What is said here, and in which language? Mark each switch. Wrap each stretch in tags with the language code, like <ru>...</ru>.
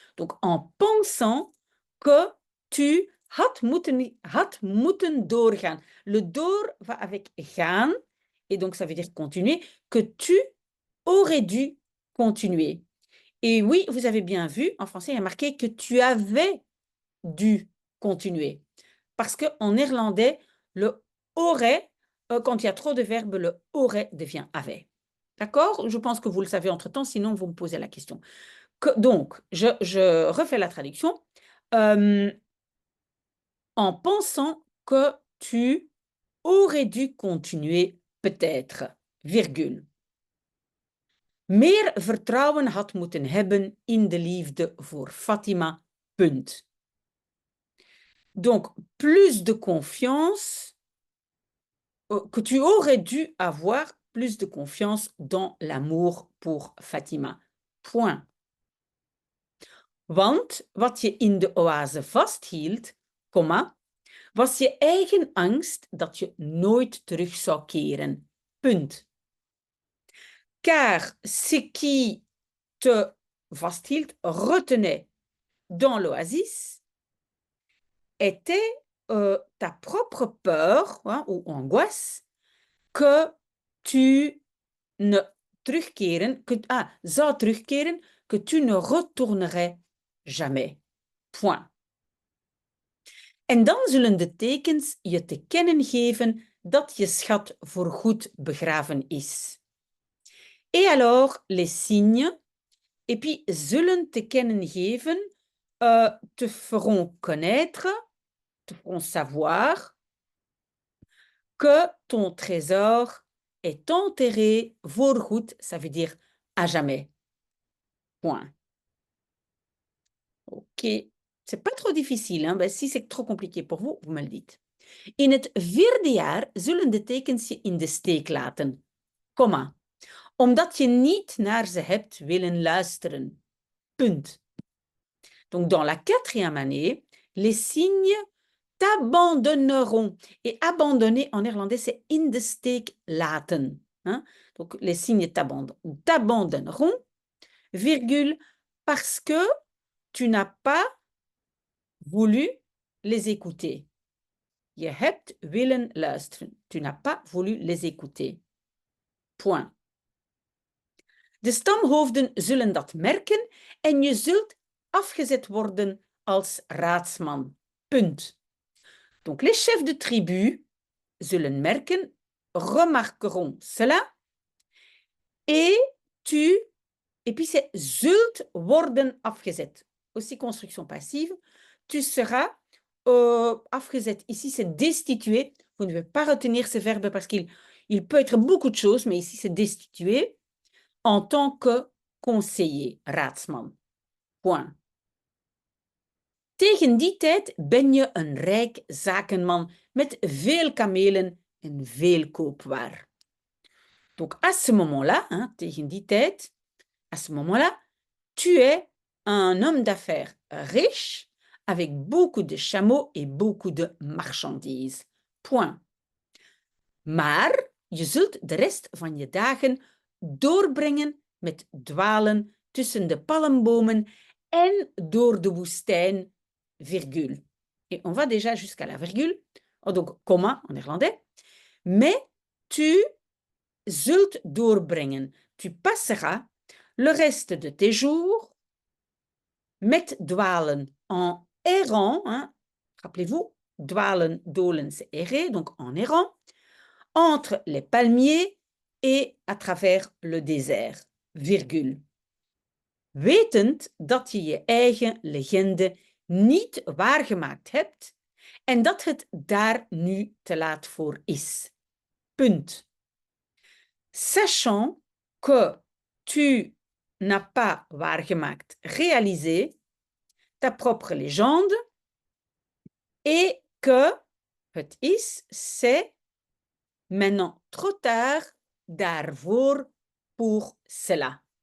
<fr>Donc, en pensant que tu</fr> <nl>had moeten doorgaan.</nl> <fr>Le door va avec gaan. Et donc, ça veut dire continuer. Que tu aurais dû continuer. Et oui, vous avez bien vu, en français, il y a marqué que tu avais dû continuer. Parce qu'en néerlandais, le aurait, quand il y a trop de verbes, le aurait devient avait. D'accord? Je pense que vous le savez entre-temps, sinon vous me posez la question. Donc, je refais la traduction. En pensant que tu aurais dû continuer, peut-être, virgule.</fr> <nl>Meer vertrouwen had moeten hebben in de liefde voor Fatima, punt.</nl> <fr>Donc, plus de confiance, que tu aurais dû avoir plus de confiance dans l'amour pour Fatima.</fr> <nl>Point. Want wat je in de oase vasthield, comma, was je eigen angst dat je nooit terug zou keren. Punt.</nl> <fr>Car ce qui te vasthield, retenait dans l'oasis, était ta propre peur hein, ou angoisse que tu ne terugkeren,</fr> <nl>zou terugkeren,</nl> <fr>que tu ne retournerais jamais. Point.</fr> <nl>En dan zullen de tekens je te kennen geven dat je schat voorgoed begraven is.</nl> <fr>Et alors, les signes, et puis</fr> <nl>zullen te kennen geven,</nl> <fr>te feront connaître, te feront savoir que ton trésor est enterré voorgoed, ça veut dire à jamais. Point. Ok. C'est pas trop difficile. Hein? Ben, si c'est trop compliqué pour vous, vous me le dites.</fr> <nl>In het 4e jaar zullen de tekens je in de steek laten. Komma. Omdat je niet naar ze hebt willen luisteren. Punt.</nl> <fr>Donc, dans la 4e année, les signes t'abandonneront. Et abandonner en néerlandais, c'est</fr> <nl>in de steek laten.</nl> <fr>Hein? Donc, les signes t'abandonneront, virgule, parce que tu n'as pas voulu les écouter.</fr> <nl>Je hebt willen luisteren.</nl> <fr>Tu n'as pas voulu les écouter. Point.</fr> <nl>De stamhoofden zullen dat merken en je zult afgezet worden als raadsman. Punt.</nl> <fr>Donc, les chefs de tribu</fr> <nl>zullen merken,</nl> <fr>remarqueront cela, et puis c'est</fr> <nl>zult worden afgezet.</nl> <fr>Aussi construction passive. Tu seras afgezet. Ici, c'est destitué. Vous ne devez pas retenir ce verbe parce qu'il peut être beaucoup de choses, mais ici, c'est destitué en tant que conseiller, raadsman. Point.</fr> <nl>Tegen die tijd ben je een rijk zakenman met veel kamelen en veel koopwaar.</nl> <fr>Donc, à ce moment-là, hein,</fr> <nl>tegen die tijd,</nl> <fr>à ce moment-là, tu es un homme d'affaires riche avec beaucoup de chameaux et beaucoup de marchandises. Point.</fr> <nl>Maar je zult de rest van je dagen doorbrengen met dwalen tussen de palmbomen en door de woestijn, virgule.</nl> <fr>Et on va déjà jusqu'à la virgule, donc comma en néerlandais. Mais tu</fr> <nl>zult doorbrengen,</nl> <fr>tu passeras le reste de tes jours</fr> <nl>met dwalen</nl> <fr>en errant, hein, rappelez-vous,</fr> <nl>dwalen, dolen,</nl> <fr>c'est errer, donc en errant, entre les palmiers et à travers le désert, virgule.</fr> <nl>Wetend dat je je eigen legende niet waargemaakt hebt en dat het daar nu te laat voor is. Punt.</nl> <fr>Sachant que tu n'as pas waargemaakt, réalisé ta propre légende et que</fr> <nl>het is,</nl> <fr>c'est maintenant trop tard daarvoor pour cela.</fr>